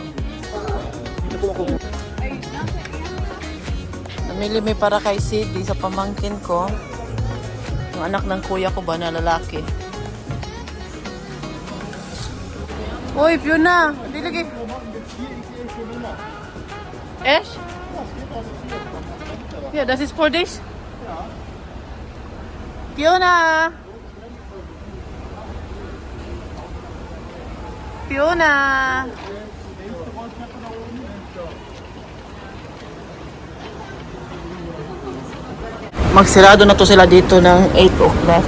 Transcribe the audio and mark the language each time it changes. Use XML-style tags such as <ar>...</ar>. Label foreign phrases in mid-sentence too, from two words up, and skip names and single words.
<tl>Namili may para kay Sid, sa pamangkin ko. Yung anak ng kuya ko ba na lalaki. Uy, Fiona! Hindi lagi. Ash?</tl> <de>Yeah, das ist für dich.</de> <tl>Fiona! Fiona! Magsirado na to sila dito ng 8 o'clock.</tl>